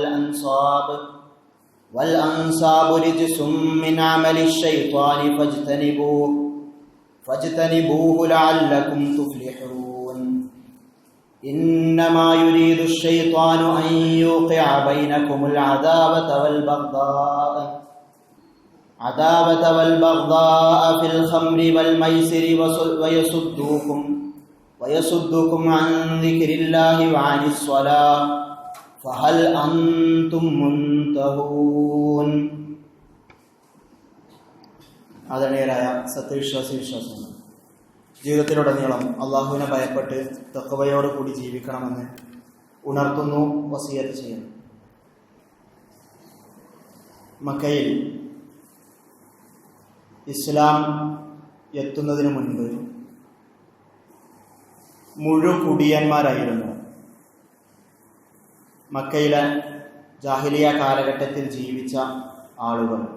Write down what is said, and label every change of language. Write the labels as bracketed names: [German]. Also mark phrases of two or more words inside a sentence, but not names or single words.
[Arabic] والأنصاب رجس من عمل الشيطان فاجتنبوه لعلكم تفلحون إنما يريد الشيطان أن يوقع بينكم العداوة والبغضاء في الخمر والميسر ويصدوكم عن ذكر الله وعن الصلاة فهل أنتم منتهون [Malayalam] ആദരണീയരായ സത്യവിശ്വാസികൾ, ജീവിതത്തിലുടനീളം അള്ളാഹുവിനെ ഭയപ്പെട്ട് തഖ്വയോടുകൂടി ജീവിക്കണമെന്ന് ഉണർത്തുന്നു, വസിയത്ത് ചെയ്യുന്നു. മക്കയിൽ ഇസ്ലാം എത്തുന്നതിന് മുൻപ് മുഴുകുടിയന്മാരായിരുന്നു മക്കയിലെ ജാഹിലിയ കാലഘട്ടത്തിൽ ജീവിച്ച ആളുകൾ.